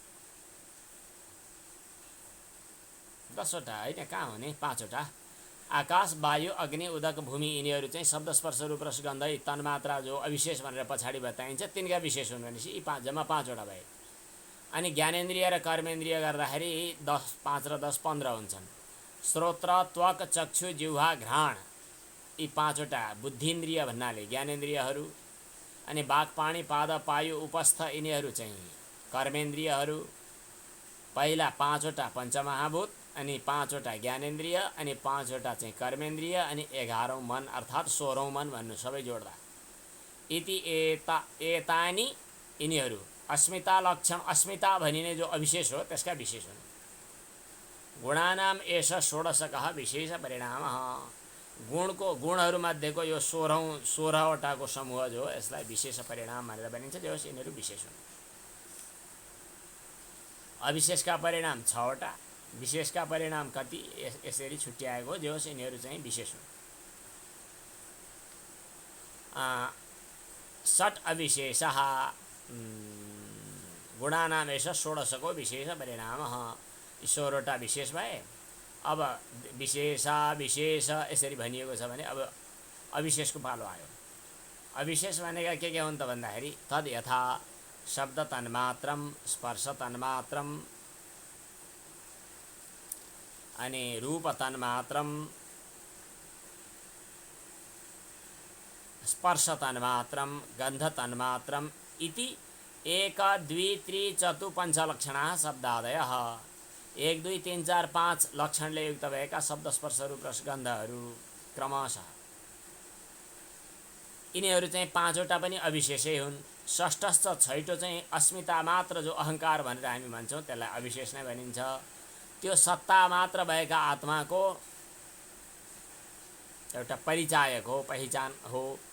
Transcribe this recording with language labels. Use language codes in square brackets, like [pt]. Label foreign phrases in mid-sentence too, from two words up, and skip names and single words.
[ne] 10वटा होइन, कहाँ हुने, 5वटा। आकाश वायु अग्नि उदक भूमि, यिनीहरू चाहिँ शब्द स्पर्श रूप रस गन्ध, यी तन्मात्रा जो अविशेष भनेर पछाडि बताइन्छ तिनका विशेष हुन् भनेपछि यी 5 जम्मा 5वटा भए। अनि ज्ञानेन्द्रिय र कर्मेन्द्रिय गर्दाखेरि 10, 5 र 10 15 हुन्छन्। श्रोत्र त्वक चक्षु जिह्वा घ्राण, यी 5वटा बुद्धिन्द्रिय भन्नाले ज्ञानेन्द्रियहरू, अनि वाक पाणी पाद पायु उपस्थ, यिनीहरू चाहिँ कर्मेन्द्रियहरू। पहिला 5वटा पञ्चमहाभूत, अनि 5वटा ज्ञानेन्द्रिय, अनि 5वटा चाहिँ कर्मेन्द्रिय, अनि 11औं मन अर्थात् 16औं मन भन्नु सबै जोड्दा। [sa] इति एतानि, [ne] यिनीहरू अस्मिता लक्षण, अस्मिता भनिने जो अविशेष हो त्यसका विशेष हुन्। [sa] गुणानाम एष षोडशकः विशेष परिणामः। [ne] गुणहरूमध्येको यो 16वटाको समूह जो, यसलाई विशेष परिणाम भनेर भनिन्छ। जो यिनीहरू विशेष हुन्। अविशेषका परिणाम 6वटा, विशेषका परिणाम कति, यसरी छुट्याएको। जो यिनीहरू चाहिँ विशेष हुन्। [sa] षट् अविशेषः गुणानाम एष षोडशको विशेष परिणामः। [ne] 16वटा विशेष भए। अब विशेषा विशेष यसरी भनिएको छ भने अब अविशेषको पालो आयो। अविशेष भनेका के हुन् त भन्दाखेरि, [sa] तद् यथा शब्द तन्मात्रम स्पर्श तन्मात्रम अनि रूप तन्मात्रम स्पर्श तन्मात्रम गन्ध तन्मात्रम इति 1 2 3 4 5 लक्षणाः शब्दादयः। [ne] 1 2 3 4 5 लक्षणले युक्त भएका शब्द स्पर्श रूप रस गन्धहरू क्रमशः, यिनीहरू चाहिँ 5वटा पनि अविशेषै हुन्। षष्ठस्थ छैटो चाहिँ अस्मिता मात्र, जो अहङ्कार भनेर हामी भन्छौँ त्यसलाई अविशेष नै भनिन्छ। त्यो सत्ता मात्र भएका आत्माको एउटा परिचायक हो, पहिचान हो।